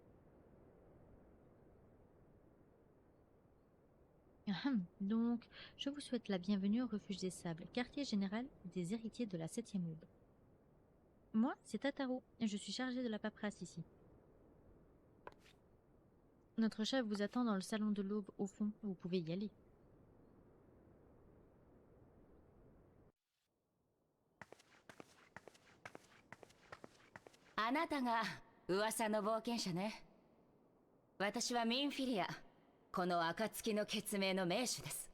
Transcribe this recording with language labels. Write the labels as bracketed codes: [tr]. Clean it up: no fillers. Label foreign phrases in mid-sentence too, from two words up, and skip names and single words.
[fr] Ahem. Donc, je vous souhaite la bienvenue au refuge des sables, quartier général des héritiers de la Septième Aube. Moi, c'est Tataro, et je suis chargée de la paperasse ici. Notre chef vous attend dans le salon de l'aube au fond, vous pouvez y aller. [ja] あなたが噂の冒険者ね。私はミンフィリア、この暁の決命の名手です。